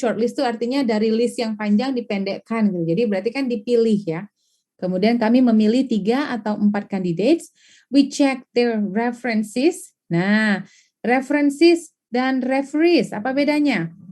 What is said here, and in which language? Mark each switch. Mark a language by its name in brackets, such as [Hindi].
[Indonesian] Shortlist itu artinya dari list yang panjang dipendekkan gitu. Jadi berarti kan dipilih ya. Kemudian kami memilih 3 atau 4 candidates. [English] We check their references. [Indonesian] Nah, references dan referees apa bedanya?